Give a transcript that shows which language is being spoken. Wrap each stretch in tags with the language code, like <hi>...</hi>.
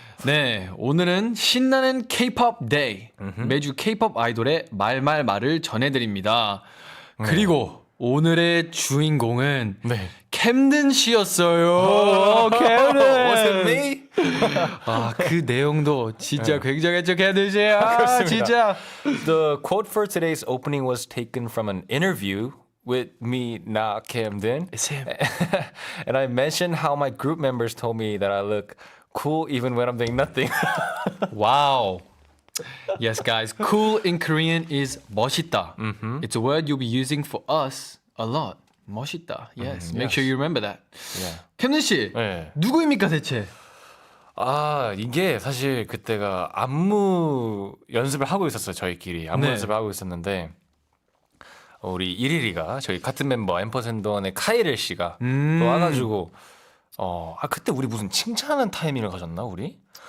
<ko>네, 오늘은 신나는 K-pop 데이. 매주 K-pop 아이돌의 말을 전해드립니다. 그리고 오늘의 주인공은 네. 캠든 씨였어요. 캠든.</ko> <en>Was it me?</en> <ko>그 내용도 진짜 굉장했죠, 캠든 씨. 그렇습니다. 진짜.</ko> <en>The quote for today's opening was taken from an interview with me, not Camden. It's him. And I mentioned how my group members told me that I look cool even when I'm doing nothing. Wow. Yes, guys. Cool in Korean is 멋있다. It's a word you'll be using for us a lot.</en> <ko>멋있다.</ko> <en>Yes. Make sure you remember that. Yeah.</en> <ko>캠든 씨, 네. 누구입니까 대체? 이게 사실 그때가 안무 연습을 하고 있었어요, 저희끼리. 안무 네. 연습을 하고 있었는데 우리 이리리가 저희 같은 멤버 앰퍼샌드원의 카이렐 씨가 또 와가지고 그때 우리 무슨 칭찬하는 타이밍을 가졌나 우리?</ko>